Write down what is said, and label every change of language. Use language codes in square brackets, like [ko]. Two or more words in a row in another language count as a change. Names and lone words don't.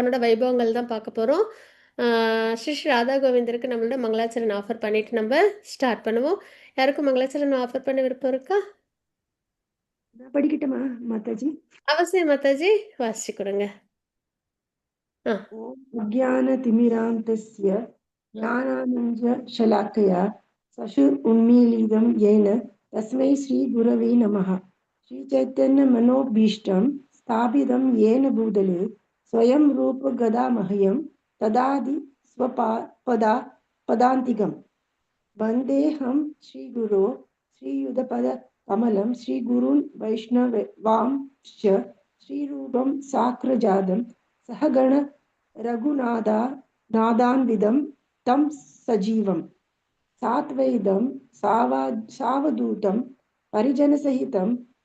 [ta] பகவானோட வைபவங்கள் தான் பார்க்க போறோம். அ ஸ்ரீ ஸ்ரீ ராதா கோவிந்தருக்கு நம்மளோட மங்களாச்சரண் ஆஃபர் பண்ணிட்டு நம்ம ஸ்டார்ட் பண்ணுவோம். யாருக்கும் மங்களாச்சரண் ஆஃபர் பண்ண விருப்பம் இருக்கா? நான் படிக்கட்டுமா மாதாஜி? அவசியம் மாதாஜி. வாசிச்சு கொடுங்க. ஆ. [sa] ॐ अज्ञानतिमिरान्धस्य ஞானானஞ்சशलाकया चक्षुरुन्मीलितं येन तस्मै श्रीगुरवे नमः। श्रीचैतन्यमनोभीष्टं स्थापितं येन भूतले स्वयं रूपगदामह्यं ददाति पदान्तिकम्। वन्देऽहं श्रीगुरो श्रीयुतपदकमलं श्रीगुरून् वैष्णवांश्च श्रीरूपं साग्रजातं सहगण रघुनाथान्वितं तं सजीवं सात्वैतं सावधूतं परिजनसहितं